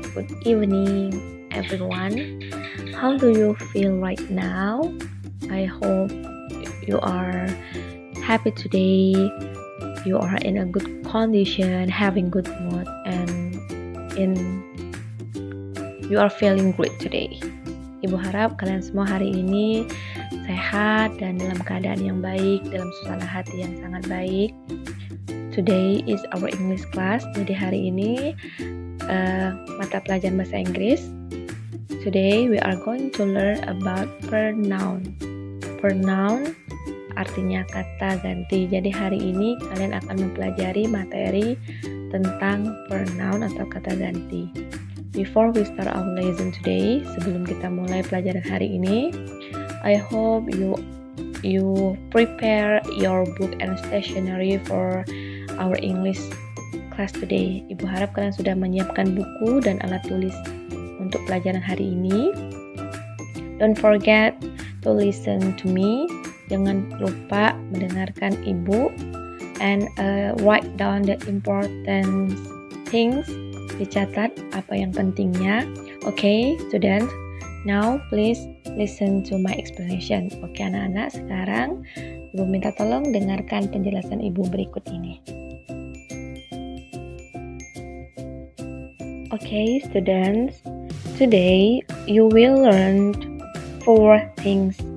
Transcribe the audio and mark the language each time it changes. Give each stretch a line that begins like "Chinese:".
English: Good evening, everyone. How do you feel right now? I hope you are happy today. You are in a good condition, having good mood, and you are feeling great today.
Indonesian: Ibu harap kalian semua hari ini sehat dan dalam keadaan yang baik, dalam suasana hati yang sangat baik.
English: Today is our English class.
Indonesian: Jadi hari ini mata pelajaran bahasa Inggris.
English: Today we are going to learn about pronoun.
Indonesian: Pronoun artinya kata ganti. Jadi hari ini kalian akan mempelajari materi tentang pronoun atau kata ganti.
English: Before we start our lesson today, sebelum kita mulai pelajaran hari ini, I hope you prepare your book and stationery for our English class today.
Indonesian: Ibu harap kalian sudah menyiapkan buku dan alat tulis untuk pelajaran hari ini.
English: Don't forget to listen to me. Jangan lupa mendengarkan ibu and write down the important things.
Indonesian: Dicatat apa yang pentingnya.
English: Okay, students.
Indonesian: Now please listen to my explanation. Oke, anak-anak, sekarang Ibu minta tolong dengarkan penjelasan Ibu berikut ini.
English: Okay, students. Today you will learn 4 things.